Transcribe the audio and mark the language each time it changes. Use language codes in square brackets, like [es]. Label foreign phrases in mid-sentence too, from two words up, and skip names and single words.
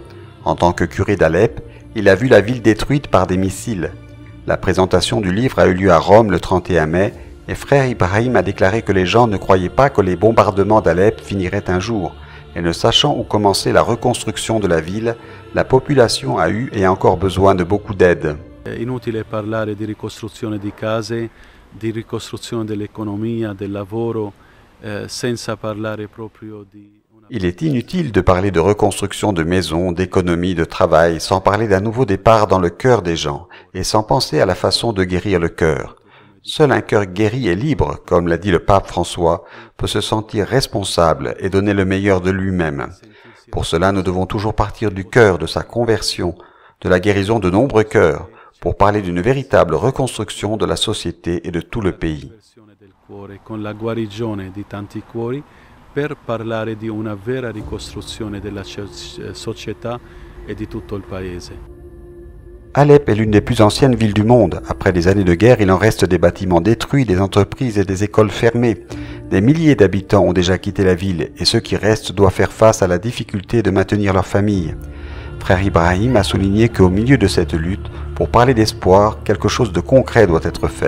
[fr] En tant que curé d'Alep, il a vu la ville détruite par des missiles. La présentation du livre a eu lieu à Rome le 31 mai et frère Ibrahim a déclaré que les gens ne croyaient pas que les bombardements d'Alep finiraient un jour. Et ne sachant où commencer la reconstruction de la ville, la population a eu et a encore besoin de beaucoup d'aide. [it] Inutile parlare di ricostruzione di case, di ricostruzione dell'economia, del lavoro, senza parlare proprio di... [fr] Il est inutile de parler de reconstruction de maisons, d'économie, de travail, sans parler d'un nouveau départ dans le cœur des gens, et sans penser à la façon de guérir le cœur. Seul un cœur guéri et libre, comme l'a dit le pape François, peut se sentir responsable et donner le meilleur de lui-même. Pour cela, nous devons toujours partir du cœur, de sa conversion, de la guérison de nombreux cœurs, pour parler d'une véritable reconstruction de la société et de tout le pays. [it] Con la guarigione di tanti cuori, per parlare di una vera ricostruzione della società e di tutto il paese. [fr] Alep est l'une des plus anciennes villes du monde. Après des années de guerre, il en reste des bâtiments détruits, des entreprises et des écoles fermées. Des milliers d'habitants ont déjà quitté la ville et ceux qui restent doivent faire face à la difficulté de maintenir leur famille. Frère Ibrahim a souligné qu'au milieu de cette lutte, pour parler d'espoir, quelque chose de concret doit être fait.